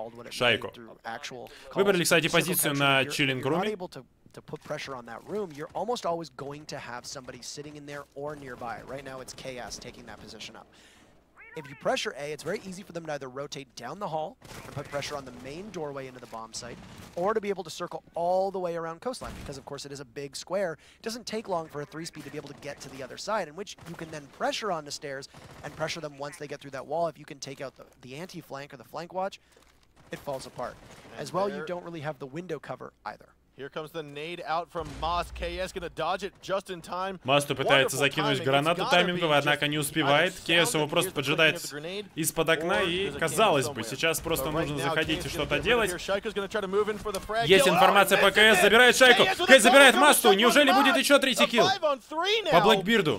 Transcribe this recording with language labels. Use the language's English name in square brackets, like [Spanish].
[Russian] Шайку. Выбрали, кстати, позицию на чиллинг-руме. [English] To put pressure on that room, you're almost always going to have somebody sitting in there or nearby. Right now, it's Chaos taking that position up. If you pressure A, it's very easy for them to either rotate down the hall and put pressure on the main doorway into the bomb site, or to be able to circle all the way around coastline, because of course it is a big square. It doesn't take long for a 3-speed to be able to get to the other side, in which you can then pressure on the stairs and pressure them once they get through that wall. If you can take out the anti-flank or the flank watch, it falls apart. As well, you don't really have the window cover either. Here comes the nade out from Moss. KS gonna dodge it just in time. [Russian] Масту пытается закинуть гранату тайминговую, однако не успевает. КС его просто поджидает из-под окна, и, казалось бы, сейчас просто нужно заходить и что-то делать. Есть информация по КС, забирает Шайку. КС забирает Масту. Неужели будет еще третий килл по Блэкбирду?